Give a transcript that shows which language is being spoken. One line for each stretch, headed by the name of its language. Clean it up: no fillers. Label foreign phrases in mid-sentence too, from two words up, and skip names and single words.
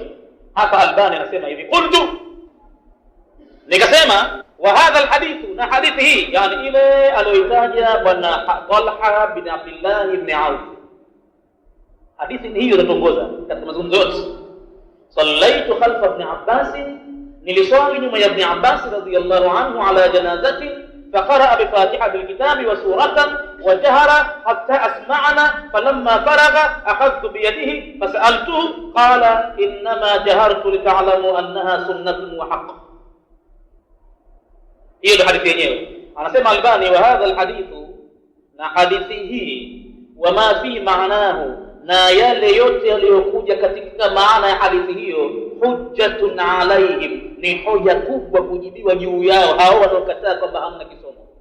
Swahili: Hapa Albani anasema hivi, qultu, nikasema
Arabic: وهذا الحديث,
Swahili: na hadithi hii yani ile aliyoitaja bwana Talha bin Abdullah ibn Auf, hadithi hiyo inatongoza katika mazungumzo yote.
Arabic: صليت خلف ابن عباس,
Swahili: niliswali nyuma ya ibn Abbas
Arabic: رضي الله عنه على جنازة, فقرأ بفاتحة الكتاب وسورة وجهر حتى أسمعنا، فلما فرغ أخذت بيده فسألته قال إنما جهرت لتعلموا أنها سنة وحق.
Swahili: hiyo ndio hadithi yenyewe. Anasema Albani,
Arabic: وهذا الحديث,
Swahili: na hadithi hii,
Arabic: وما في معناه,
Swahili: na yale yote yaliyokuja katika maana ya hadithi hiyo,
Arabic: حجة عليهم,
Swahili: ni hoja kubwa kujibiwa juu yao hao wanaokataa kwamba hamna kisomo.